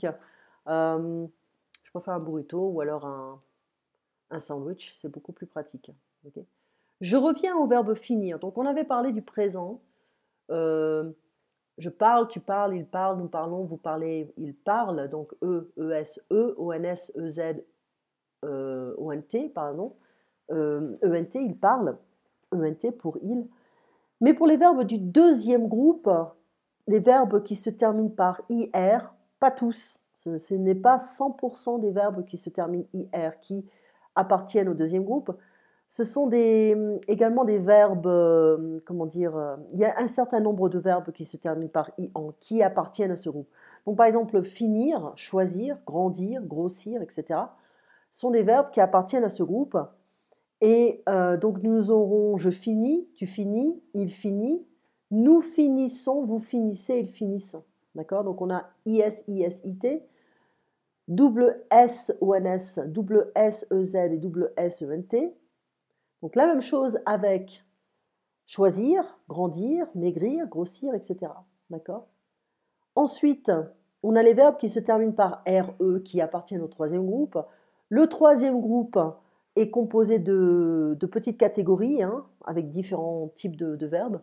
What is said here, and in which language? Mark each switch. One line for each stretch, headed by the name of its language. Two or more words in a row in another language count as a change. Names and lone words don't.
French: Je préfère un burrito ou alors un sandwich, c'est beaucoup plus pratique. Okay. Je reviens au verbe finir. Donc, on avait parlé du présent. Je parle, tu parles, il parle, nous parlons, vous parlez, il parle. Donc, E-S, E, O-N-S, E-Z, O-N-T, pardon. E-N-T, il parle. E-N-T pour il. Mais pour les verbes du deuxième groupe, les verbes qui se terminent par IR, pas tous. Ce n'est pas 100% des verbes qui se terminent IR qui appartiennent au deuxième groupe. Ce sont également des verbes, comment dire, il y a un certain nombre de verbes qui se terminent par IAN, qui appartiennent à ce groupe. Donc par exemple, finir, choisir, grandir, grossir, etc. sont des verbes qui appartiennent à ce groupe. Et donc nous aurons je finis, tu finis, il finit, nous finissons, vous finissez, ils finissent. D'accord? Donc on a IS, IS, IT, double S, ONS, double S, EZ et double S, ENT. Donc la même chose avec choisir, grandir, maigrir, grossir, etc. D'accord? Ensuite, on a les verbes qui se terminent par RE qui appartiennent au troisième groupe. Le troisième groupe est composé de petites catégories hein, avec différents types de verbes.